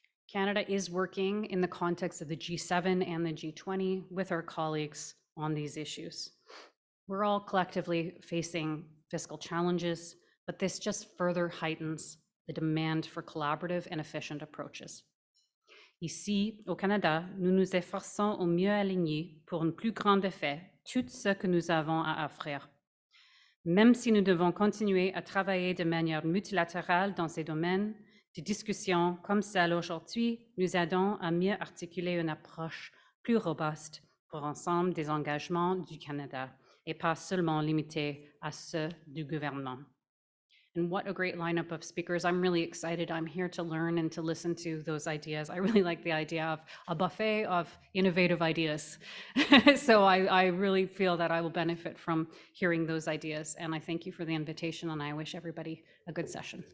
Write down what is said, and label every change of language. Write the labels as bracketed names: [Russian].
[English] Canada is working in the context of the G7 and the G20 with our colleagues on these issues. We're all collectively facing fiscal challenges, but this just further heightens the demand for collaborative and efficient approaches. [French] Ici, au Canada, nous nous efforçons au mieux aligner pour un plus grand effet tout ce que nous avons à offrir. Même si nous devons continuer à travailler de manière multilatérale dans ces domaines, des discussions comme celle aujourd'hui nous aident à mieux articuler une approche plus robuste pour l'ensemble des engagements du Canada et pas seulement limitée à ceux du gouvernement. [English] And what a great lineup of speakers. I'm really excited. I'm here to learn and to listen to those ideas. I really like the idea of a buffet of innovative ideas. So I really feel that I will benefit from hearing those ideas. And I thank you for the invitation, and I wish everybody a good session.